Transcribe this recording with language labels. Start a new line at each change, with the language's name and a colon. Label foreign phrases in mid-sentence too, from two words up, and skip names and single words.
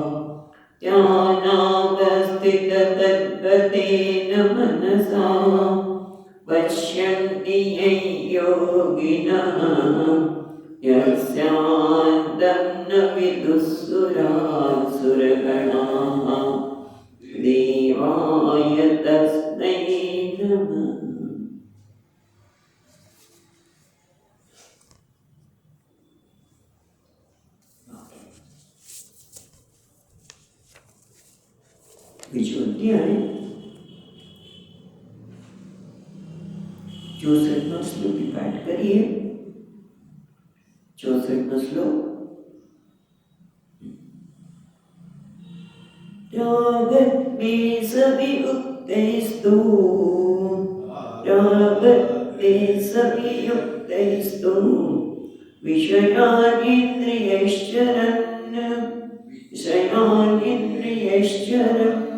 Sanskrit: ध्यानावस्थिततद्गतेन मनसा पश्यन्ति यं योगिनः यस्यान्तं न विदुःसुरासुरगणाः देवाय तस्मै नमः।
Gujarati: બીજો અધ્યાય 64નો શ્લોક પાઠ કરીએ। 64નો શ્લોક रागद्वेषवियुक्तैस्तु
Sanskrit: रागद्वेषवियुक्तैस्तु विषयानिन्द्रियैश्चरन्